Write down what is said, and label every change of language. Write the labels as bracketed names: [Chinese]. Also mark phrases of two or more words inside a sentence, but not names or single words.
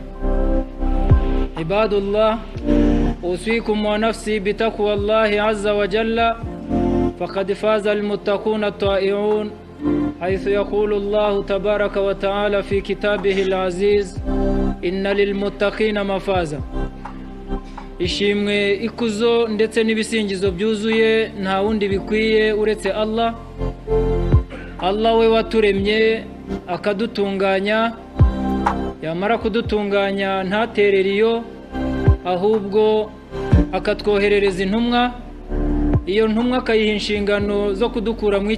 [Arabic] عباد الله أوصيكم ونفسي بتقوى الله عز وجل فقد فاز المتقون الطائعون حيث يقول الله تبارك وتعالى في كتابه العزيز إن للمتقين مفازا [Kinyarwanda] ishimwe ikuzo ndetse n'ibisingizo byuzuye nta wundi bikwiye uretse Allah we waturemye akadutunganya yamara kudutunganya ntatereriyo ahubwo akatwoherereza intumwa iyo ntumwa akayiha inshingano zo kudukura mu